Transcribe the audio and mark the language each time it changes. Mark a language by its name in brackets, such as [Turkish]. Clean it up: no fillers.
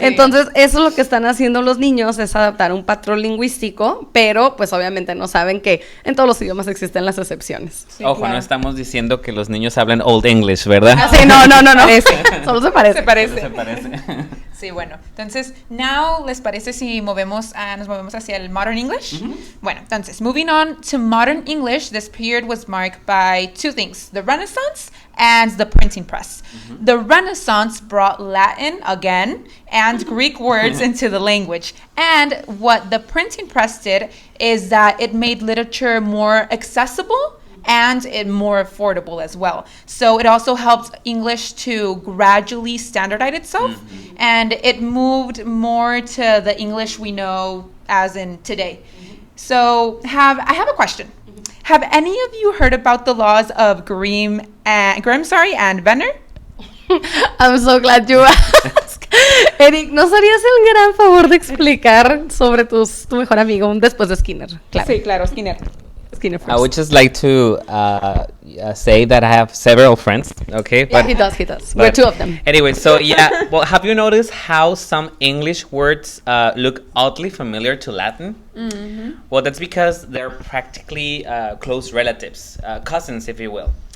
[Spanish] Entonces, eso es lo que están haciendo los niños, es adaptar un patrón lingüístico, pero pues obviamente no saben que en todos los idiomas existen las excepciones. Sí, ojo, claro. No estamos diciendo que los niños hablan Old English, ¿verdad? Sí, no. Solo se parece. Se parece. Sí, bueno. Entonces, now, ¿les parece si nos movemos hacia el Modern English? Bueno, entonces, [English] moving on to Modern English, this period was marked by two things, the Renaissance and the printing press. The Renaissance brought Latin again and Greek words into the language. And what the printing press did is that it made literature more accessible and it more affordable as well. So it also helped English to gradually standardize itself, and it moved more to the English we know as in today. So I have a question. Have any of you heard about the laws of Grimm and Venner? I'm so glad you asked. [Spanish] Eric, ¿nos harías el gran favor de explicar sobre tu mejor amigo después de Skinner? Claro. Sí, claro, Skinner. [English] Skinner first. I would just like to say that I have several friends, okay? Yeah, he does. We're but two of them. Anyway, so yeah, well, have you noticed how some English words look oddly familiar to Latin? Mm-hmm. Well, that's because they're practically close relatives, cousins, if you will.